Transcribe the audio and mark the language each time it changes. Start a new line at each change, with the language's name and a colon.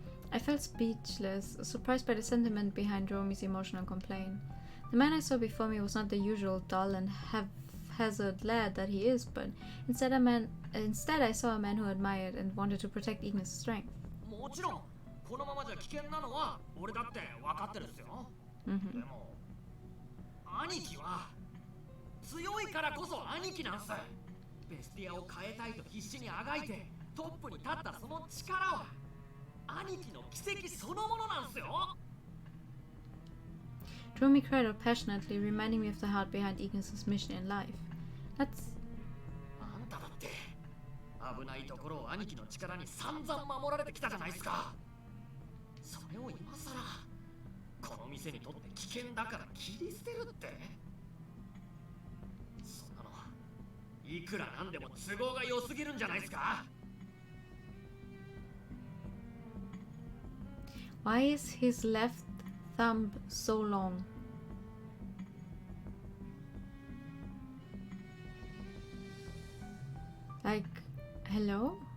English: I felt speechless, surprised by the sentiment behind Dromi's emotional complaint. The man I saw before me was not the usual dull and haphazard lad that he is, but instead I saw a man who admired and wanted to protect Ignis' strength.
Japanese: もちろんこのままじゃ危険なのは俺だって分かってるっすよ。でも兄貴は強いからこそ兄貴なんす。ベスティアを変えたいと必死にあがいてトップに立ったその力は兄貴の奇跡そのものなんすよ。
English: Dromi cried out passionately, reminding me of the heart behind Ignis' mission in life. That's...
Japanese: あんただって危ないところを兄貴の力に散々守られてきたじゃないですか。それを今さらこの店にとって危険だから切り捨てるって、そんなのいくらなんでも都合が良すぎるんじゃないですか。
English: Why is his left thumb so long? Like, hello?